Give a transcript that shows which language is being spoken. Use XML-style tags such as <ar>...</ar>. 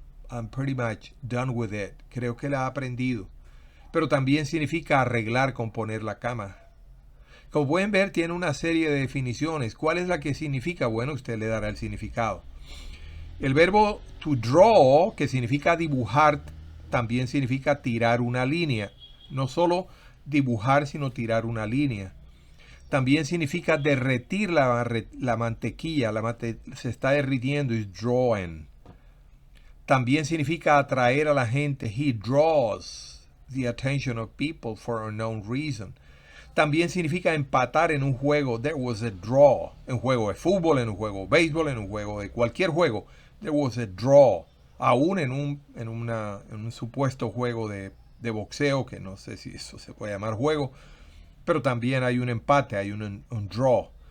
<en>I'm pretty much done with it.</en> <es>Creo que la he aprendido. Pero también significa arreglar, componer la cama. Como pueden ver, tiene una serie de definiciones. ¿Cuál es la que significa? Bueno, usted le dará el significado. El verbo to draw, que significa dibujar, también significa tirar una línea. No solo dibujar, sino tirar una línea. También significa derretir la mantequilla. Se está derritiendo,</es> <en>is drawing.</en> <es>También significa atraer a la gente.</es> <en>He draws the attention of people for a unknown reason.</en> <es>También significa empatar en un juego.</es> <en>There was a draw.</en> <es>En un juego de fútbol, en un juego de béisbol, en un juego de cualquier juego.</es> <en>There was a draw.</en> <es>Aún en un supuesto juego de boxeo, que no sé si eso se puede llamar juego, pero también hay un empate, hay un draw.</es>